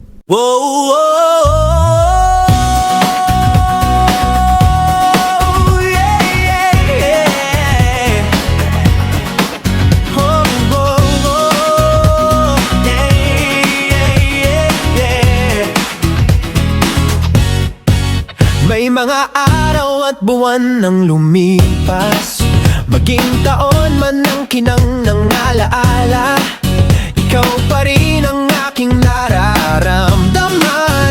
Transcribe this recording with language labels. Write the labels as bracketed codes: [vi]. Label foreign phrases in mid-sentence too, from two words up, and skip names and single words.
[en] Whoa, yeah, yeah, yeah. Oh, yeah, yeah, yeah. [tl] May mga araw at buwan nang lumipas, maging taon man ang kinang ng alaala, ikaw pa rin ang aking nararamdaman.